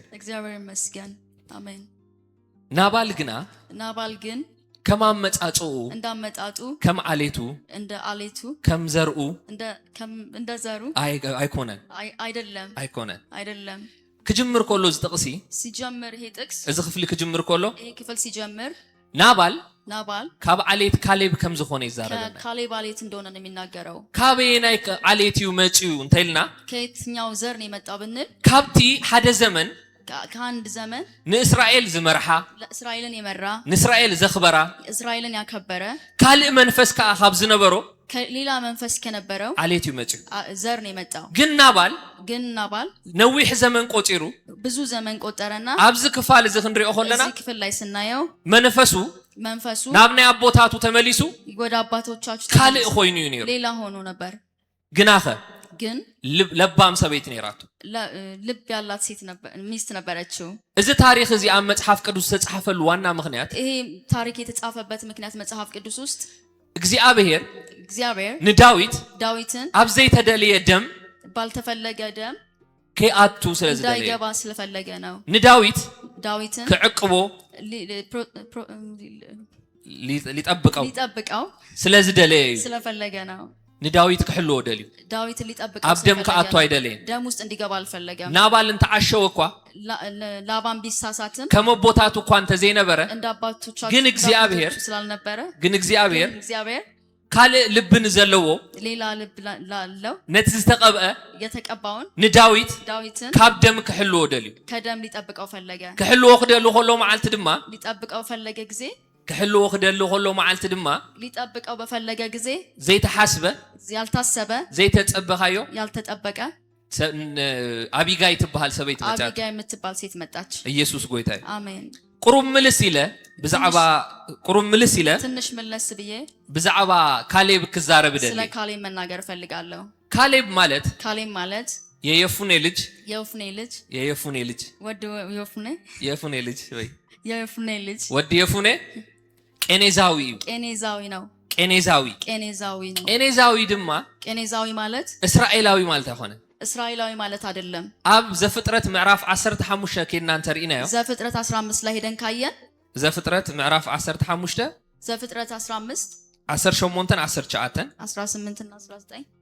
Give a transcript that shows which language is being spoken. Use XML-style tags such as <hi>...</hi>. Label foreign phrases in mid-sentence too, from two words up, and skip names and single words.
<am>እግዚአብሔር ይመስገን አሜን</am> <ti>ናባል ግን ከማመጻጹ</ti> <am>እንዳመጣጡ</am> <ti>ከመዓሌቱ</ti> <am>እንደ አሌቱ</am> <ti>ከምዘርኡ</ti> <am>እንደ ዘሩ አይደለም</am> <ti>ክጅምር ኮሎ ዝጥቅሲ</ti> <am>ሲጀምር ይሄ ጥቅስ</am> <ti>እዚ ክፍሊ ክጅምር ኮሎ</ti> <am>ይሄ ክፍል ሲጀምር</am> <ti>ናባል ካብ ዓሌት ካሌብ ከም ዝኾነ ይዛረበና</ti> <am>ካሌብ ዓሌት እንደሆነ ነው የሚናገረው</am> <ti>ካበየናይ ዓሌትዩ መጪው እንተልና</ti> <am>ከየትኛው ዘር ነው የመጣው ብንል</am> <ti>ካብቲ ሓደ ዘመን</ti> <am>ከአንድ ዘመን</am> <ti>ንእስራኤል ዝመርሓ</ti> <am>ለእስራኤልን የመራ</am> <ti>ንእስራኤል ዘኽበራ</ti> <am>እስራኤልን ያከበረ</am> <ti>ካልእ መንፈስ ካብ ዝነበሮ</ti> <am>ከሌላ መንፈስ ከነበረው</am> <ti>ዓሌትዩ መጪው</ti> <am>ዘር ነው የመጣው</am> <ti>ግን ናባል ነዊሕ ዘመን ቆጢሩ</ti> <am>ብዙ ዘመን ቆጠረና</am> <ti>ኣብዚ ክፋል እዚ ክንሪኦ ከለና</ti> <am>እዚ ክፍል ላይ ስናየው</am> <ti>መንፈሱ ናብ ናይ አቦታቱ ተመሊሱ</ti> <am>ወደ አባቶቻቸው</am> <ti>ካልእ ኮይኑ እዩ ነይሩ</ti> <am>ሌላ ሆኖ ነበር</am> <ti>ግን ለባም ሰበይት ነይራቱ</ti> <am>ልብ ያላት ሴት ሚስት ነበረችው</am> <ti>እዚ ታሪክ እዚ ኣብ መጽሐፍ ቅዱስ ተጻፈሉ ዋና ምክንያት</ti> <am>ይሄ ታሪክ የተጻፈበት ምክንያት መጽሐፍ ቅዱስ ውስጥ</am> <ti>እግዚአብሔር ዳዊትን ኣብ ዘይተደለየ ደም</ti> <am>ባልተፈለገ ደም</am> <ti>ከአቱ</ti> <am>እንዳይገባ ስለፈለገ ነው</am> <ti>ዳዊትን ከዕቅቦ ሊጠብቀው ስለዝደለየ</ti> <am>ስለፈለገ ነው</am> <ti>ንዳዊት ክሕልዎ ደልዩ</ti> <am>ዳዊት ሊጠብቀው</am> <ti>ኣብ ደም ከአቱ አይደለም</ti> <am>ደም ውስጥ እንዲገባ አልፈለገም</am> <ti>ናባልን ተዓሸው እኳ</ti> <am>ላባን ቢሳሳትም</am> <ti>ከመቦታቱ እኳ እንተ ዘይነበረ</ti> <am>እንዳባቶቻቸው ግን እግዚአብሔር ስላልነበረ</am> <ti>ግን እግዚአብሔር ካልእ ልብን ዘለዎ</ti> <am>ሌላ ልብ ላለው</am> <ti>ነቲ ዝተቀብአ</ti> <am>የተቀባውን</am> <ti>ዳዊትን ካብ ደም ክሕልዎ ደልዩ</ti> <am>ከደም ሊጠብቀው ፈለገ</am> <ti>ክሕልዎ ክደሉ ከሎ መዓልቲ ድማ</ti> <am>ሊጠብቀው ፈለገ ጊዜ</am> <ti>ክሕልዎ ክደሉ ከሎ መዓልቲ ድማ</ti> <am>ሊጠብቀው በፈለገ ጊዜ</am> <ti>ዘይተሐስበ</ti> <am>ያልታሰበ</am> <ti>ዘይተጸበኻዮ</ti> <am>ያልተጠበቀ</am> <ti>አቢጋይ ትበሃል ሰበይት መጣች</ti> <am>አቢጋይ የምትባል ሴት መጣች</am> <ti>ኢየሱስ ጎይታዬ አሜን ቁሩም ምልስ ይለ</ti> <am>ትንሽ መለስ ብዬ</am> <ti>ብዛዕባ ካሌብ ክዛረብ ደል</ti> <am>ስለ ካሌብ መናገር ፈልጋለሁ ካሌብ ማለት የየፉኔ ልጅ</am> <ti>ወድ የፉኔ ቄኔዛዊ ድማ ማለት</ti> <am>እስራኤላዊ ማለት አይሆነ እስራኤላዊ ማለት አይደለም</am> <ti>አብ ዘፍጥረት ምዕራፍ 15 ከና እንተሪናዮ</ti> <am>ዘፍጥረት 15 ላይ ሄደን ካየን ዘፍጥረት ምዕራፍ 15 ዘፍጥረት 15 18 19 18 እና 19</am>